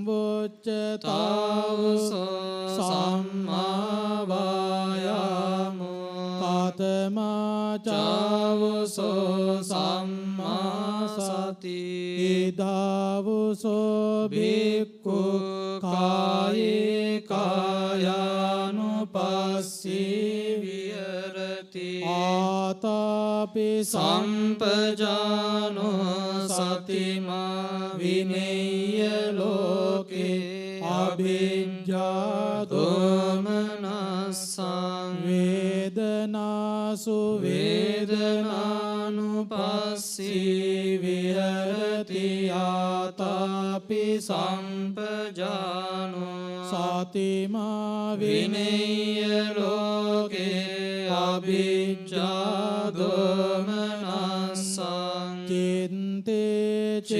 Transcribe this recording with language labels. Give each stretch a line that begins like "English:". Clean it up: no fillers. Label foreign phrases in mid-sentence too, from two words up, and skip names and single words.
Pali: වොච්චතාවසෝ සම්මා වායාමෝ කතමාචාවසෝ සම්මා සති ඉදාවසෝ භික්ඛු කායේ කායානුපස්සී විහෙරති ආතාපි සම්පජානෝ සතිමා විනේය ලෝකේ අභිජ්ජා දෝමනස්සං වේදනාසු වේදනානුපස්සී විහෙරති ආතාපි සම්පජානෝ සතිමා විනේය ලෝකේ අභිජ්ජා දෝමනස්සං චින්තේ